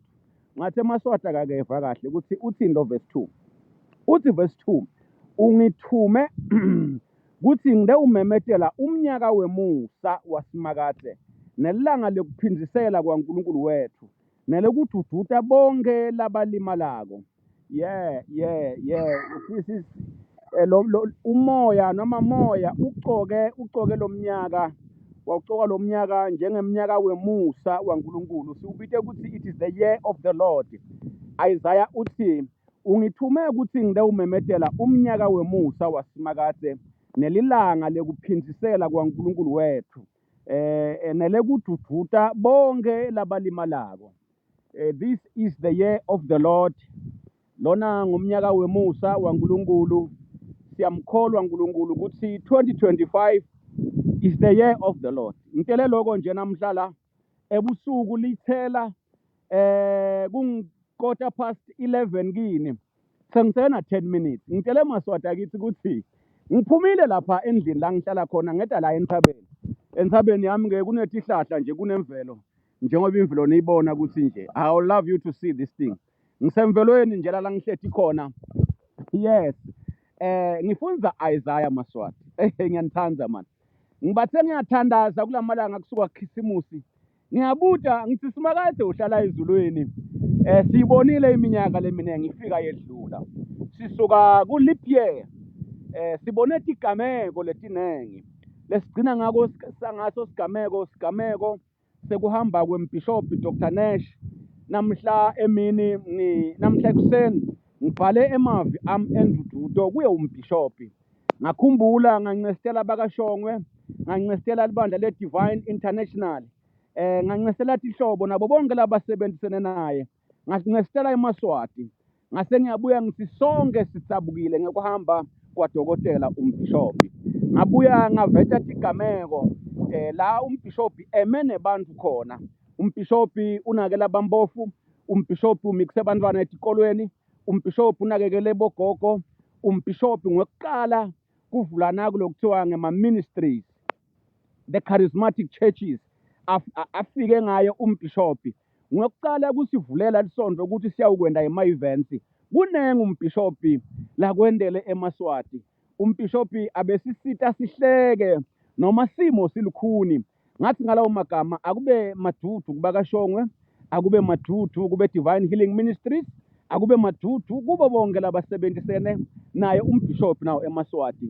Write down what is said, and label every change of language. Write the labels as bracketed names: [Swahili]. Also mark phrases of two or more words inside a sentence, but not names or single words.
[Swati] Ngathi emaswata kakeva kahle ukuthi uthi lo verse 2. Uthi verse 2 ungithume kuthi ngidewumemetela umnyaka wemusa wasimakade nelanga lekuphinzisela kwaNkulunkulu wethu nelekudududa bonke labalimalako. [English] Yeah. This is [Swati] umoya noma moya ucoke lo mnyaka wawucoka lo mnyaka njengemnyaka wemusa waNkulunkulu. Siubite ukuthi [English] it is the year of the Lord. [Swati] Isaiah uthi ungithume ukuthi ngidawumemetela umnyaka wemusa wasimakade nelilanga lekuphinzisela kwaNkulunkulu wethu nelekudududa bonke labalimalako. [English] This is the year of the Lord. [Swati] Lona ngumnyaka wemusa waNkulunkulu. Siyamkholwa uNkulunkulu ukuthi 2025 [English] is the year of the Lord. [Swati] Ngitele lokho nje namhlala ebusuku lithela kung 11:15 kini. Sengisena 10 minutes. Ngitele Maswati akithi ukuthi ngiphumile lapha endlini la ngihlala khona ngeda la enthabeni. Enthabeni yami ke kunetihlahla nje kunemvelo. Njengoba imvelo niyibona ukuthi nje [English] I would love you to see this thing. [Swati] Ngisemvelweni nje la ngihlethi khona. [English] Yes. [Swati] Ngifunza Isaiah Maswati. Ngiyanithanda man. Ngibathe ngiyathandaza kulamalanga kusuka kuKhisimusi. Ngiyabuta ngithi simakade uhlala ezulwini. Sibonile iminyaka leminenge ifika yedlula. Sisuka ku leap year. Sibone igameko letinengi. Lesigcina ngako sangaso sigameko sekuhamba kwembishop Dr. Nash. Namhla emini namhla ekuseni ngibhale emavi endududo kuye umbishopi. Ngakhumbula ngancestela bakashongwe, ngancestela libandla le Divine International. Ngancestela ihlobo nabo bonke labasebenzisene naye. Ngancestela eMaswati. Ngase ngiyabuya ngithi sonke sitsabukile ngekuhamba kwaDokotela umbishopi. Ngabuya ngaveta igameko la umbishopi emene bantu khona. Umbishopi unakela bambofu, umbishopi umikise abantwana etikolweni, umbishopi unakekele bogogo, umbishopi ngokuqala kuvulana kulokuthiwa ngema ministries, [English] the charismatic churches [Swati] afike ngayo umbishopi. Ngokuqala kusivulela lisonto ukuthi siyawukwenda ema events. Kunenge umbishopi la kwendele eMaswati. Umbishopi abesisita sihleke noma simo silukhuni. Ngathi ngalawo magama akube madudu kubakashongwe, akube madudu kube Divine Healing Ministries, akube madudu kubo bonke labasebenzisene naye umbishopi nawo eMaswati.